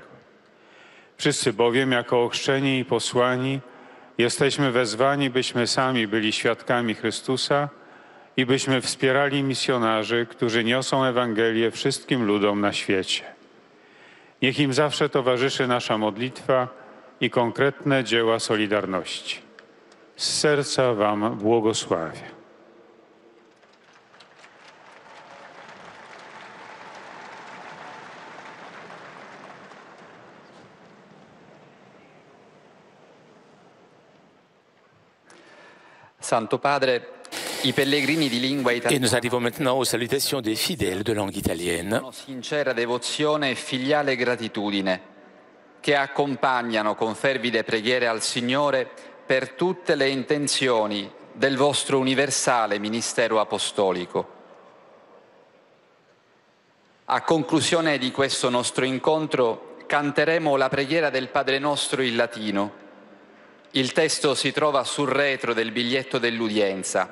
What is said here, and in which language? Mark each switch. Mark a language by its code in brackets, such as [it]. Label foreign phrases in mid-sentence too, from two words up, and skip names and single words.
[pl] Wszyscy bowiem jako ochrzczeni i posłani jesteśmy wezwani, byśmy sami byli świadkami Chrystusa i byśmy wspierali misjonarzy, którzy niosą Ewangelię wszystkim ludom na świecie. Niech im zawsze towarzyszy nasza modlitwa i konkretne dzieła solidarności. Z serca Wam błogosławię. [it] Santo Padre, i pellegrini di lingua [fr] Et [it] italiana [fr] nous arrivons maintenant aux salutations des fidèles de langue italienne. [it] sincera devozione e filiale gratitudine che accompagnano con fervide preghiere al Signore per tutte le intenzioni del vostro universale ministero apostolico. A conclusione di questo nostro incontro canteremo la preghiera del Padre nostro in latino, Il testo si trova sul retro del biglietto dell'udienza.